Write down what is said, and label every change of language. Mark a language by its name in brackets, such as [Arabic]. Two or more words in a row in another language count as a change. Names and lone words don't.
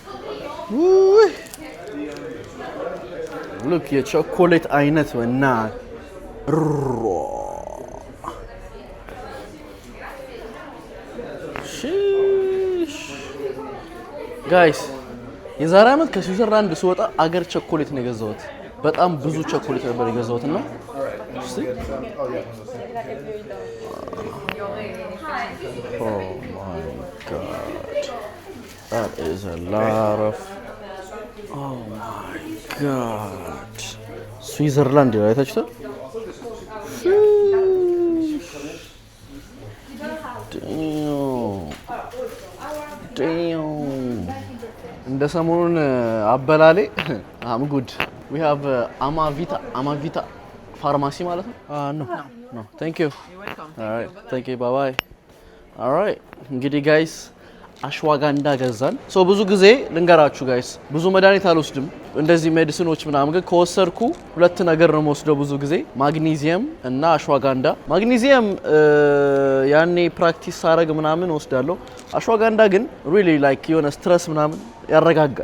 [Amharic] ሉክ የቸኮሌት አይነት [English] wanna guys [Amharic] የዛሬ አመት ከስዊዘርላንድ ስወጣ አገር ቸኮሌት ነው የገዛሁት። በጣም ብዙ ቸኮሌት ነበር የገዛሁት እና እስቲ [English] Oh my god. That is a lot of Oh my god. [Amharic] ስዊዘርላንድ ላይ ታችሁት? እንደ ሰሞኑን አበላሌ [English] I'm good. We have Amavita pharmacy [Amharic] ማለት ነው? [English] No. Thank you. You're welcome. All right. Thank you. Bye bye. All right. [Amharic] እንግዲህ ጋይስ አሽዋጋንዳ ገዛን። ሶ ብዙ ጊዜ ልንገራችሁ ጋይስ ብዙ መድኃኒት አልወስድም እንደዚህ ሜዲሲኖች ምናምን፣ ግን ከወሰድኩ ሁለት ነገር ነው የምወስደው ብዙ ጊዜ ማግኒዚየም እና አሽዋጋንዳ። ማግኒዚየም ያኔ ፕራክቲስ ሳረግ ምናምን ወስዳለሁ። አሽዋጋንዳ ግን [English] really like [Amharic] የሆነ ስትረስ ምናምን ያረጋጋል።